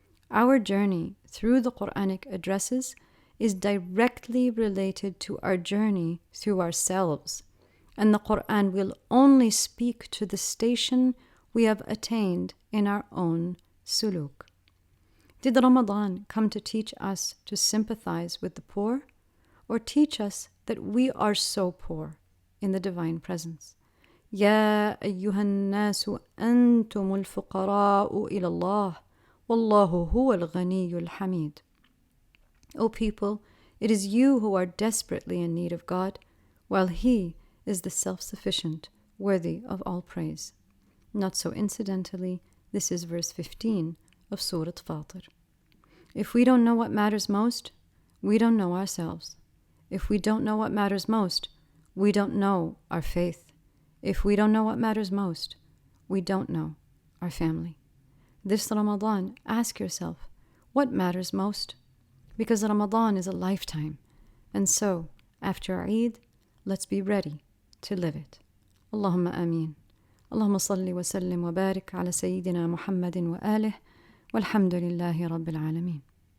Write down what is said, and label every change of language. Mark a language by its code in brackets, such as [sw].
[en] Our journey through the Quranic addresses is directly related to our journey through ourselves, and the Quran will only speak to the station we have attained in our own suluk. Did Ramadan come to teach us to sympathize with the poor, or teach us that we are so poor in the divine presence? [ar] يا أيها الناس أنتم الفقراء إلى الله والله هو الغني الحميد. [en] O people, it is you who are desperately in need of God, while He is the self-sufficient, worthy of all praise. Not so incidentally, this is verse 15 of Surah Fatir. If we don't know what matters most, we don't know ourselves. If we don't know what matters most, we don't know our faith. If we don't know what matters most, we don't know our family. This Ramadan, ask yourself, what matters most? Because Ramadan is a lifetime, and so, after Eid, let's be ready to live it. Allahumma ameen. [ar] اللهم صل وسلم وبارك على سيدنا محمد وآله والحمد لله رب العالمين.